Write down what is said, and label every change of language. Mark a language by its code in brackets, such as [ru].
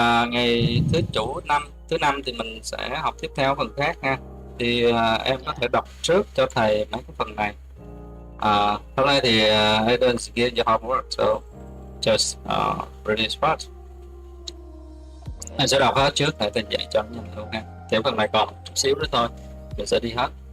[vi] Ngày thứ năm thì mình sẽ học tiếp theo phần khác ha. Thì em có thể đọc trước cho thầy mấy cái phần này. Hôm nay thì [en] I don't give you homework, so just read this part. [vi] Anh sẽ đọc hết trước để tình dạy cho nhanh luôn ha. Thì phần này còn chút xíu nữa thôi, mình sẽ đi hết.